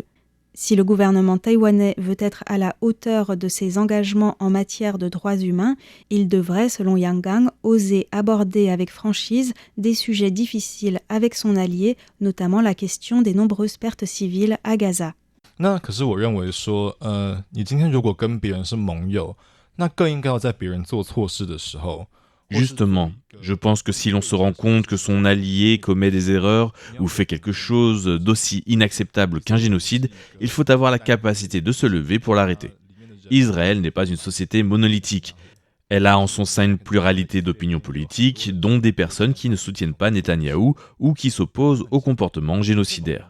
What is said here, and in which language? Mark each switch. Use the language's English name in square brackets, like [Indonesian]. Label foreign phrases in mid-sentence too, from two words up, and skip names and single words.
[French] Si le gouvernement taïwanais veut être à la hauteur de ses engagements en matière de droits humains, il devrait, selon Yang Gang, oser aborder avec franchise des sujets difficiles avec son allié, notamment la question des nombreuses pertes civiles à Gaza. [Chinese] 那可是我认为说，你今天如果跟别人是盟友，那更应该要在别人做错事的时候。 [French] Justement, je pense que si l'on se rend compte que son allié commet des erreurs ou fait quelque chose d'aussi inacceptable qu'un génocide, il faut avoir la capacité de se lever pour l'arrêter. Israël n'est pas une société monolithique. Elle a en son sein une pluralité d'opinions politiques, dont des personnes qui ne soutiennent pas Netanyahou ou qui s'opposent au comportement génocidaire.